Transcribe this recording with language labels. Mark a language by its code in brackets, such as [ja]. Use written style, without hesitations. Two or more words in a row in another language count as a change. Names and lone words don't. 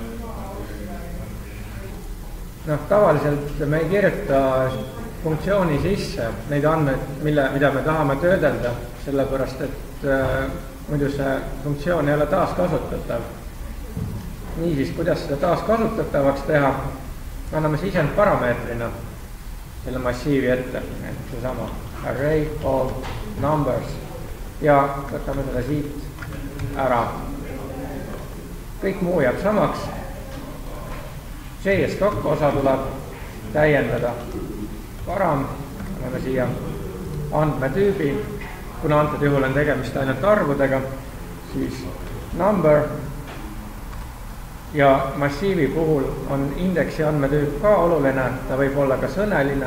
[et] Tavaliselt me ei kirjuta funktsiooni sisse neid andmeid, mida me tahame töödelda, sellepärast, et muidu see funktsioon ei ole taaskasutatav. Niisiis, kuidas seda taaskasutatavaks teha, anname sisend parameetrina selle massiivi ette, et seesama [en] array of numbers [et] ja võtame selle siit ära. Kõik muu jääb samaks. JSDoc osa tuleb täiendada. Param, anname siia andmetüübi, kuna antud juhul on tegemist ainult arvudega, siis number ja massiivi puhul on indeksi andmetüüp ka oluline, ta võib olla ka sõneline.